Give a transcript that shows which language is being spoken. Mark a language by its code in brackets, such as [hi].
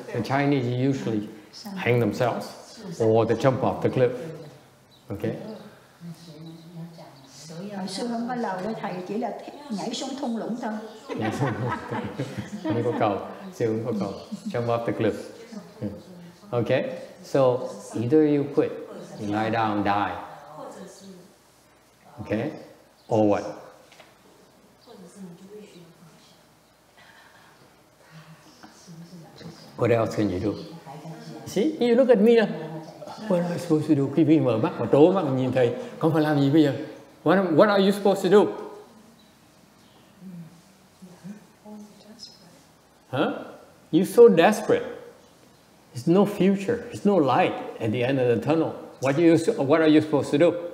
[en] The Chinese usually hang themselves or they jump off the cliff. Okay. [vi] Hồi xưa không có lầu với thầy, chỉ là nhảy xuống thung lũng thôi. Không có cầu, xưa không có cầu. [en] Jump off the cliff. Okay. So either you quit, you lie down, die. Okay. Or what? What else can you do? See, you look at me now. What am I supposed to do? [vi] Quý vị mở mắt mà trố mắt mà nhìn thầy, con phải làm gì bây giờ? [en] What are you supposed to do? Huh? You're so desperate. There's no future. There's no light at the end of the tunnel. What are you supposed to do?